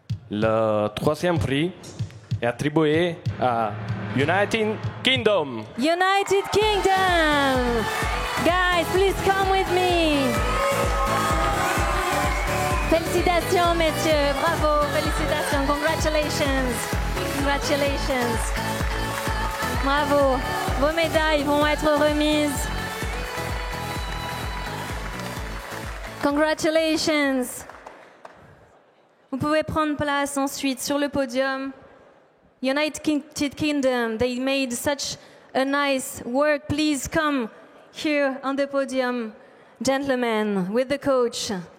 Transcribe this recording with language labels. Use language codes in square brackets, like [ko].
[fr] Le 3e prix est attribué à United Kingdom. [en] United Kingdom! Guys, please come with me. [fr] Félicitations, messieurs. Bravo, félicitations. [en] Congratulations. Congratulations. Bravo. [fr] Vos médailles vont être remises. [en] Congratulations. [fr] Vous pouvez prendre place ensuite sur le podium. [en] United Kingdom, they made such a nice work. Please come here on the podium, gentlemen, with the coach.